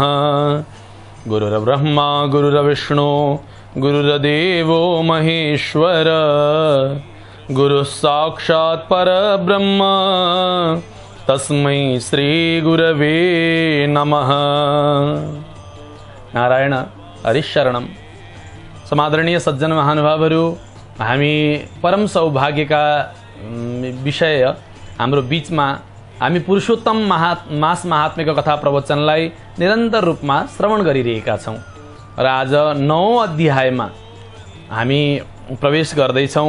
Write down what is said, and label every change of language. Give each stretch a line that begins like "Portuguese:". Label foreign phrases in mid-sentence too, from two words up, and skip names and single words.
Sanskrit: गुरुर्ब्रह्मा गुरुर्विष्णु गुरुर्देवो महेश्वर गुरुः साक्षात् परब्रह्म तस्मै श्री गुरवे नमः। नारायण हरिशरणम।
Nepali: समादरणीय सज्जन महानुभावहरू, हामी परम सौभाग्यका विषय हाम्रो बीचमा हामी पुरुषोत्तम मास महात्म्यको कथा प्रवचनलाई निरन्तर रूपमा श्रवण गरिरहेका छौं र आज 9औं अध्यायमा हामी प्रवेश गर्दैछौं।